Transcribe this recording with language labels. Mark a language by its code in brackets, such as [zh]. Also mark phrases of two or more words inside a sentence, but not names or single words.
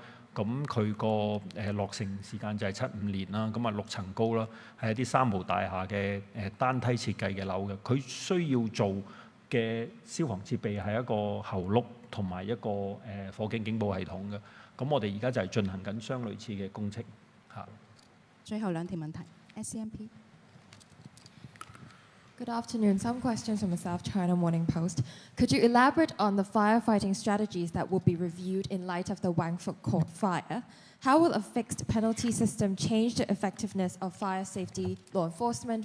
[yue] 咁佢個落成時間就係75年啦，咁啊6層高啦，係一啲3無大廈嘅單梯設計嘅樓嘅。佢需要做嘅消防設備係一個喉轆同埋一個火警警報系統嘅。咁我哋而家就係進行緊相類似嘅工程嚇。最後2條問題 ，SCMP。 [en] Good afternoon. Some questions from the South China Morning Post. Could you elaborate on the firefighting strategies that will be reviewed in light of the Wangfuk Court fire? How will a fixed penalty system change the effectiveness of fire safety law enforcement?